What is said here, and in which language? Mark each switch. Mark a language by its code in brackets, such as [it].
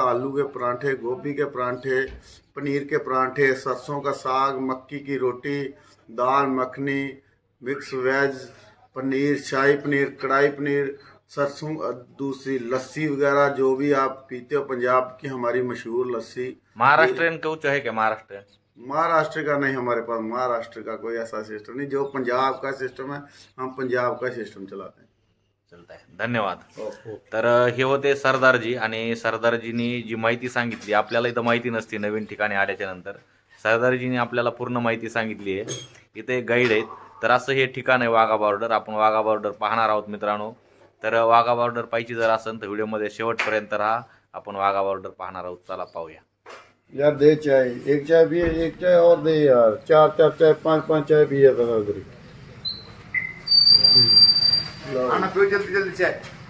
[hi] आलू के परांठे, गोभी के परांठे, पनीर के परांठे, सरसों का साग, मक्की की रोटी, दाल मखनी, मिक्स वेज, पनीर, शाही पनीर, कढ़ाई पनीर, सरसों दूसरी लस्सी वगैरह जो भी आप पीते हो, पंजाब की हमारी मशहूर लस्सी। महाराष्ट्रीयन कुछ है क्या? महाराष्ट्र का नहीं, हमारे पास महाराष्ट्र का कोई ऐसा सिस्टम नहीं। जो पंजाब का सिस्टम है हम पंजाब का सिस्टम चलाते हैं। [mr] चलत आहे, धन्यवाद। तर हे होते सरदारजी आणि सरदारजींनी जी माहिती सांगितली, आपल्याला इथं माहिती नसते नवीन ठिकाणी आल्याच्या नंतर, सरदारजींनी आपल्याला पूर्ण माहिती सांगितली आहे। इथे गाईड आहेत, तर असं हे ठिकाण आहे वाघा बॉर्डर। आपण वाघा बॉर्डर पाहणार आहोत मित्रांनो। तर वाघा बॉर्डर पाहिजे जर असेल तर व्हिडिओमध्ये शेवटपर्यंत राहा, आपण वाघा बॉर्डर पाहणार आहोत। चला पाहूया। [hi] यार दे चाय, एक चाय पिए, एक चाय और दे यार, 4 चाय, 5 चाय पिए उधर। आना पियो जल्दी जल्दी चाय।